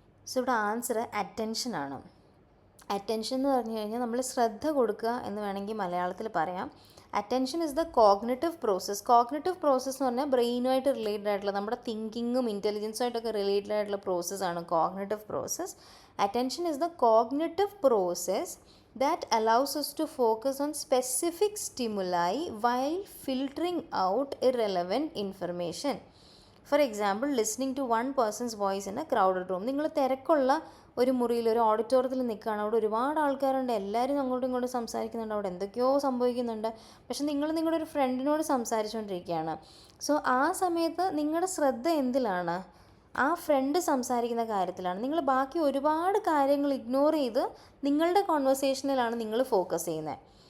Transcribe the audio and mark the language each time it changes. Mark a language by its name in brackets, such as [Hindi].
[Malayalam] So ഇവിടെ answer അറ്റൻഷനാണ്. Attention എന്ന് പറഞ്ഞു കഴിഞ്ഞാൽ നമ്മൾ ശ്രദ്ധ കൊടുക്കുക എന്ന് വേണമെങ്കിൽ മലയാളത്തിൽ പറയാം. [English] Attention is the cognitive process. [Malayalam] Cognitive process എന്ന് പറഞ്ഞാൽ ബ്രെയിനുമായിട്ട് റിലേറ്റഡ് ആയിട്ടുള്ള, നമ്മുടെ തിങ്കിങ്ങും ഇൻ്റലിജൻസുമായിട്ടൊക്കെ റിലേറ്റഡ് ആയിട്ടുള്ള പ്രോസസ്സാണ് cognitive process. [English] Attention is the cognitive process that allows us to focus on specific stimuli while filtering out irrelevant information. For example, listening to one person's voice in a crowded room. [Malayalam] നിങ്ങൾ തിരക്കുള്ള ഒരു മുറിയിൽ, ഒരു ഓഡിറ്റോറിയത്തിൽ നിൽക്കുകയാണ്. അവിടെ ഒരുപാട് ആൾക്കാരുണ്ട്, എല്ലാവരും അങ്ങോട്ടും ഇങ്ങോട്ടും സംസാരിക്കുന്നുണ്ട്, അവിടെ എന്തൊക്കെയോ സംഭവിക്കുന്നുണ്ട്. പക്ഷെ നിങ്ങൾ നിങ്ങളുടെ ഒരു ഫ്രണ്ടിനോട് സംസാരിച്ചുകൊണ്ടിരിക്കുകയാണ്. സോ ആ സമയത്ത് നിങ്ങളുടെ ശ്രദ്ധ എന്തിലാണ്? ആ ഫ്രണ്ട് സംസാരിക്കുന്ന കാര്യത്തിലാണ്. നിങ്ങൾ ബാക്കി ഒരുപാട് കാര്യങ്ങൾ ഇഗ്നോർ ചെയ്ത് നിങ്ങളുടെ കോൺവെർസേഷനിലാണ് നിങ്ങൾ ഫോക്കസ് ചെയ്യുന്നത്.